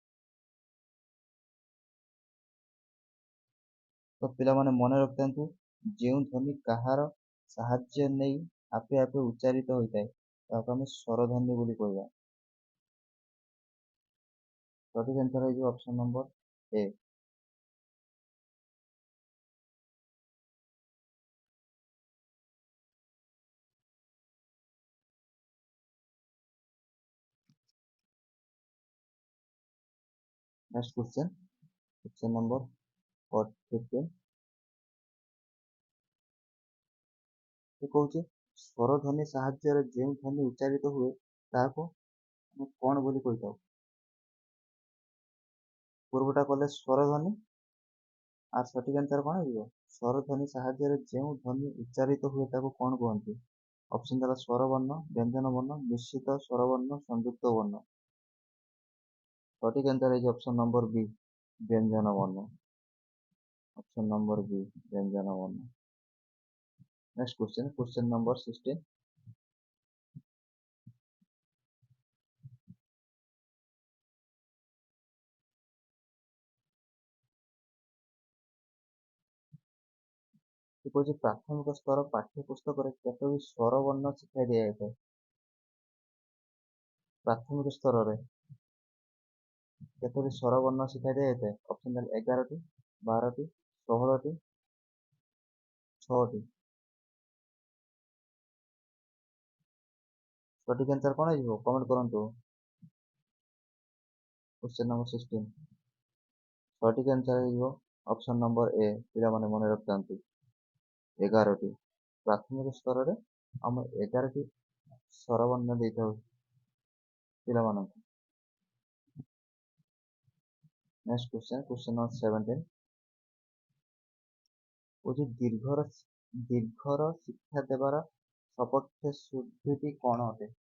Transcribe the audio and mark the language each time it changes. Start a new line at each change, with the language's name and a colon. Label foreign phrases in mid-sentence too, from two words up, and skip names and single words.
Odia: ତ ପିଲାମାନେ ମନେ ରଖିଥାନ୍ତୁ, ଯେଉଁ ଧ୍ୱନି କାହାର ସାହାଯ୍ୟ ନେଇ ଆପେ ଆପେ ଉଚ୍ଚାରିତ ହୋଇଥାଏ ତାହାକୁ ଆମେ ସ୍ୱରଧ୍ୱନି ବୋଲି କହିବା। ସଠିକ ଆନ୍ସର ହେଇଯିବ
English: option number A. next question number
Odia: 15 ସେ କହୁଛି ସ୍ୱରଧ୍ୱନି ସାହାଯ୍ୟରେ ଯେଉଁ ଧ୍ୱନି ଉଚ୍ଚାରିତ ହୁଏ ତାହାକୁ ଆମେ କଣ ବୋଲି କହିଥାଉ? ପୂର୍ବଟା କଲେ ସ୍ୱରଧ୍ୱନି, আর ସଠିକ ଆନ୍ସର କଣ ହେଇଯିବ? ସ୍ୱରଧ୍ୱନି ସାହାଯ୍ୟରେ ଯେଉଁ ଧ୍ୱନି ଉଚ୍ଚାରିତ ହୁଏ ତାକୁ କଣ କୁହନ୍ତି? ଅପସନ ଦେଲା ସ୍ୱରବର୍ଣ୍ଣ, ବ୍ୟଞ୍ଜନ ବର୍ଣ୍ଣ, ନିଶ୍ଚିତ ସ୍ୱରବର୍ଣ୍ଣ, ସଂଯୁକ୍ତ ବର୍ଣ୍ଣ। ସଠିକ ଆନ୍ସର ହେଇଯିବ
English: option number B,
Odia: ବ୍ୟଞ୍ଜନ ବର୍ଣ୍ଣ।
English: option number B,
Odia: ବ୍ୟଞ୍ଜନ ବର୍ଣ୍ଣ।
English: next question number
Odia: 16 ସେ କହୁଛି ପ୍ରାଥମିକ ସ୍ତର ପାଠ୍ୟପୁସ୍ତକରେ କେତୋଟି ସ୍ୱର ବର୍ଣ୍ଣ ଶିଖାଇ ଦିଆଯାଇଥାଏ? ପ୍ରାଥମିକ ସ୍ତରରେ କେତୋଟି ସ୍ୱର ବର୍ଣ୍ଣ ଶିଖାଇ ଦିଆଯାଇଥାଏ? ଅପସନ ଦେଲା 11ଟି, 12ଟି, 16ଟି, 6ଟି। ସଠିକ ଆନ୍ସର କଣ ହେଇଯିବ? କମେଣ୍ଟ କରନ୍ତୁ।
English: question number
Odia: 16 ସଠିକ ଆନ୍ସର ହେଇଯିବ
English: option number A.
Odia: ପିଲାମାନେ ମନେ ରଖିଥାନ୍ତୁ 11ଟି। ପ୍ରାଥମିକ ସ୍ତରରେ ଆମେ 11ଟି ସ୍ୱରବର୍ଣ୍ଣ ଦେଇଥାଉ ପିଲାମାନଙ୍କୁ।
English: next question number
Odia: 17 କହୁଛି ଦୀର୍ଘର ଶିକ୍ଷା ଦେବାର ସପକ୍ଷ ଶୁଦ୍ଧିଟି କଣ ଅଟେ?